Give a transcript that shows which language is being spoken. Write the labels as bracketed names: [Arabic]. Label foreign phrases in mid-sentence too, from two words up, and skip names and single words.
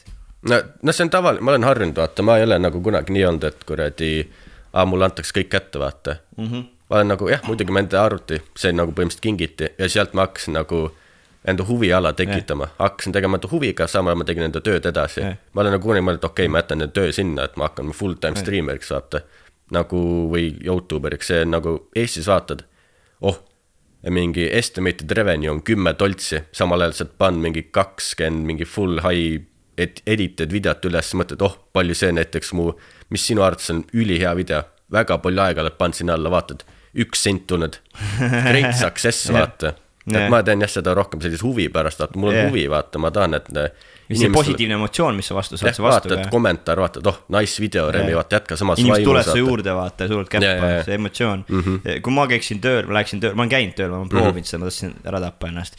[Estonian] No see on tavaline, ma olen harjunud, vaata, ma ei ole nagu kunagi nii olnud, et kuradi, mulle antaks kõik kätte, vaata. Ma olen nagu, muidugi ma enda arvuti, see nagu põhimõtteliselt kingiti ja sealt ma hakkasin nagu enda huviala tekitama. Hakkasin tegema enda huviga, samal ma tegin enda tööd edasi. Ma olen nagu kuni mõelnud, okei, ma jätan enda töö sinna, et ma hakkan full-time streameriks vaata. Nagu, või YouTuberiks, see nagu Eestis vaatad. Mingi [English] estimated revenue [Estonian] on 10 toltsi, samal ajal saad pann mingi 20, mingi [English] full high edited [Estonian] videot üles, mõtled, palju see näiteks mis sinu arvates on ülihea video, väga palju aega oled pannud sinna alla, vaatad, 1 sent tulnud, [English] great success, [Estonian] vaata. Et ma teen seda rohkem sellise huvi pärast, vaata, mul on huvi, vaata, ma tahan, et see positiivne emotsioon, mis sa vastu saad, see vastu. Vaatad kommentaar, vaatad, [English] nice video, [Estonian] Remi, vaata jätka samas inimesed tuleb sa juurde, vaata, suurelt käppa, see emotsioon. Mhm. Kui ma käiksin tööl, ma olen käinud tööl, ma olen proovinud seda, ma tahtsin ära tappa ennast.